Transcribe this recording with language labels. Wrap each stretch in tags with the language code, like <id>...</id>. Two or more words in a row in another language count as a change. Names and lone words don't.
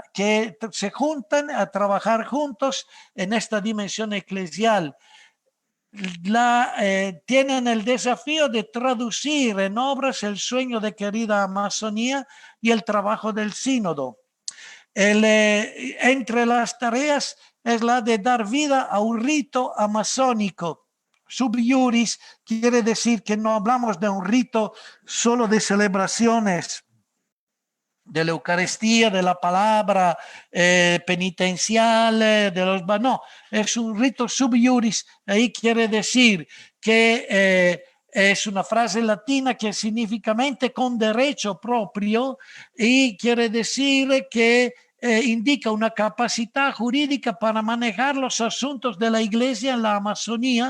<es>Que se juntan a trabajar juntos en esta dimensión eclesial. Tienen el desafío de traducir en obras el sueño de Querida Amazonía y el trabajo del sínodo. Entre las tareas es la de dar vida a un rito amazónico.</es> <la>Sub iuris</la> <es>quiere decir que no hablamos de un rito solo de celebraciones, de la Eucaristía, de la palabra penitencial, no, es un rito</es> <la>sub iuris.</la> <es>Ahí quiere decir que es una frase latina que significa con derecho propio, y quiere decir que indica una capacidad jurídica para manejar los asuntos de la iglesia en la Amazonía.</es>